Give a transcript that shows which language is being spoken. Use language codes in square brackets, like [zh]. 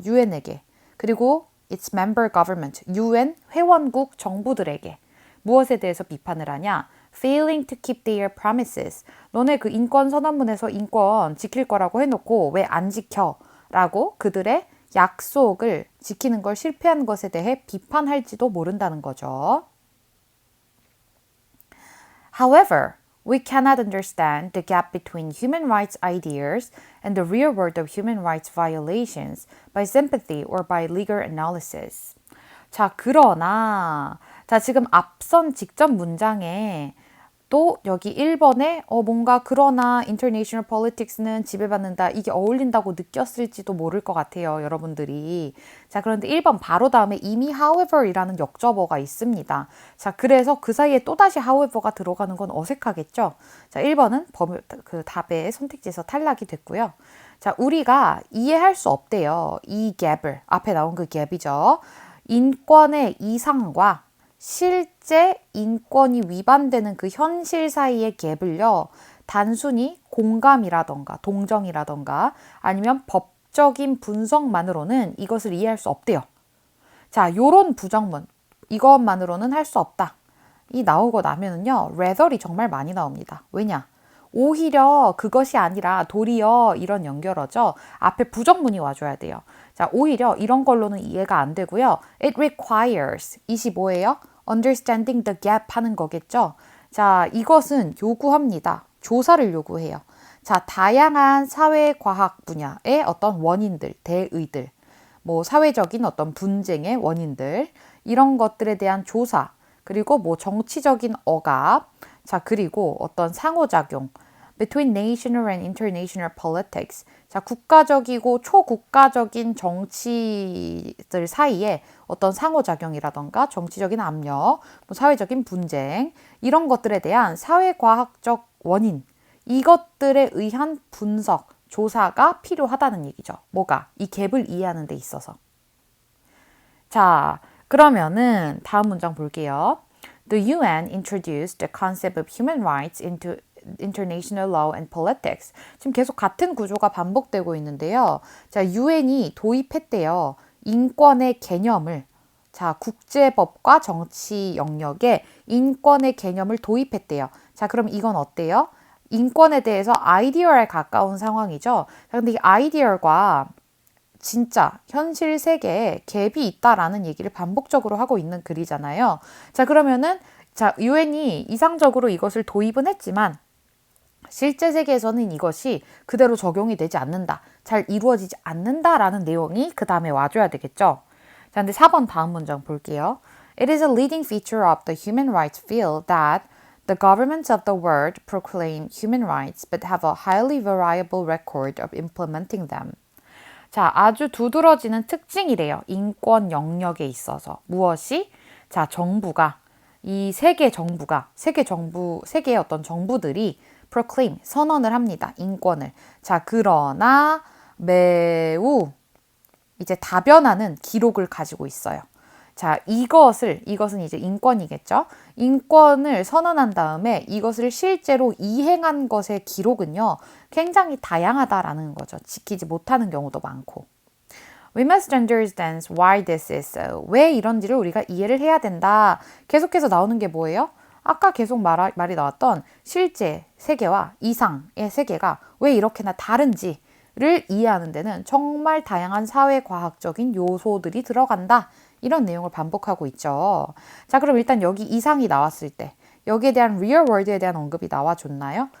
[ko] 유엔에게. 그리고 [en] its member government, [ko] UN 회원국 정부들에게. 무엇에 대해서 비판을 하냐? [en] Failing to keep their promises. [ko] 너네 그 인권 선언문에서 인권 지킬 거라고 해놓고 왜 안 지켜? 라고 그들의 약속을 지키는 걸 실패한 것에 대해 비판할지도 모른다는 거죠. [en] However, we cannot understand the gap between human rights ideas and the real world of human rights violations by sympathy or by legal analysis. [ko] 자, 그러나 자, 지금 앞선 직전 문장에 또 여기 1번에 뭔가 그러나 [en] international politics [ko] 는 지배받는다. 이게 어울린다고 느꼈을지도 모를 것 같아요. 여러분들이. 자, 그런데 1번 바로 다음에 이미 however이라는 역접어가 있습니다. 자, 그래서 그 사이에 또다시 however가 들어가는 건 어색하겠죠. 자, 1번은 그 답의 선택지에서 탈락이 됐고요. 자, 우리가 이해할 수 없대요. 이 갭을. 앞에 나온 그 갭이죠. 인권의 이상과 실제 인권이 위반되는 그 현실 사이의 갭을요, 단순히 공감이라던가 동정이라던가 아니면 법적인 분석만으로는 이것을 이해할 수 없대요. 자, 요런 부정문, 이것만으로는 할 수 없다. 이 나오고 나면은요, rather이 정말 많이 나옵니다. 왜냐? 오히려 그것이 아니라 도리어 이런 연결어죠. 앞에 부정문이 와줘야 돼요. 자, 오히려 이런 걸로는 이해가 안 되고요. [en] It requires, [ko] 25예요. [en] Understanding the gap [ko] 하는 거겠죠. 자, 이것은 요구합니다. 조사를 요구해요. 자, 다양한 사회과학 분야의 어떤 원인들, 대의들, 뭐 사회적인 어떤 분쟁의 원인들, 이런 것들에 대한 조사, 그리고 뭐 정치적인 억압, 자, 그리고 어떤 상호작용, [en] between national and international politics. [ko] 자, 국가적이고 초국가적인 정치들 사이에 어떤 상호작용이라던가 정치적인 압력, 뭐 사회적인 분쟁, 이런 것들에 대한 사회과학적 원인, 이것들에 의한 분석, 조사가 필요하다는 얘기죠. 뭐가? 이 갭을 이해하는 데 있어서. 자, 그러면은 다음 문장 볼게요. [en] The UN introduced the concept of human rights into international law and politics. [ko] 지금 계속 같은 구조가 반복되고 있는데요. 자, UN이 도입했대요. 인권의 개념을. 자, 국제법과 정치 영역에 인권의 개념을 도입했대요. 자, 그럼 이건 어때요? 인권에 대해서 아이디얼에 가까운 상황이죠. 근데 이 아이디얼과 진짜 현실 세계에 갭이 있다라는 얘기를 반복적으로 하고 있는 글이잖아요. 자, 그러면은 유엔이 이상적으로 이것을 도입은 했지만 실제 세계에서는 이것이 그대로 적용이 되지 않는다. 잘 이루어지지 않는다라는 내용이 그 다음에 와줘야 되겠죠. 자, 근데 4번 다음 문장 볼게요. [en] It is a leading feature of the human rights field that the governments of the world proclaim human rights but have a highly variable record of implementing them. [ko] 자, 아주 두드러지는 특징이래요. 인권 영역에 있어서. 무엇이? 자, 정부가, 이 세계의 세계의 어떤 정부들이 proclaim, 선언을 합니다. 인권을. 자, 그러나 매우 이제 다변하는 기록을 가지고 있어요. 자, 이것은 이제 인권이겠죠? 인권을 선언한 다음에 이것을 실제로 이행한 것의 기록은요, 굉장히 다양하다라는 거죠. 지키지 못하는 경우도 많고. [en] We must understand why this is so. [ko] 왜 이런지를 우리가 이해를 해야 된다. 계속해서 나오는 게 뭐예요? 아까 계속 말이 나왔던 실제 세계와 이상의 세계가 왜 이렇게나 다른지를 이해하는 데는 정말 다양한 사회과학적인 요소들이 들어간다. 이런 내용을 반복하고 있죠. 자, 그럼 일단 여기 이상이 나왔을 때 여기에 대한 real world에 대한 언급이 나와줬나요?